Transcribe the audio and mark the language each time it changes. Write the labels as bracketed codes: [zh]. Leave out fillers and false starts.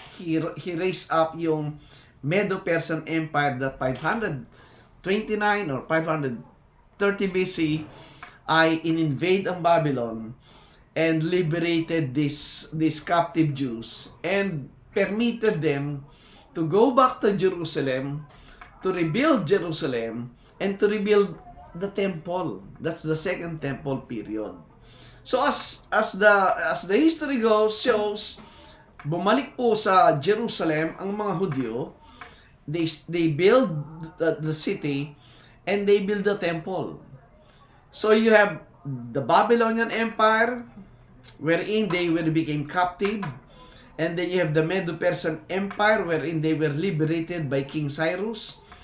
[en] He raised up yung Medo-Persian Empire that 529 or 530 BC [tl] ay in-invade ang [en] Babylon and liberated these captive Jews and permitted them to go back to Jerusalem, to rebuild Jerusalem, and to rebuild the temple. That's the second temple period. So as the history shows, [tl] bumalik po sa Jerusalem ang mga Hudyo. [en] They build the city and they build the temple. So you have the Babylonian Empire, wherein they became captive, and then you have the Medo-Persian Empire, wherein they were liberated by King Cyrus.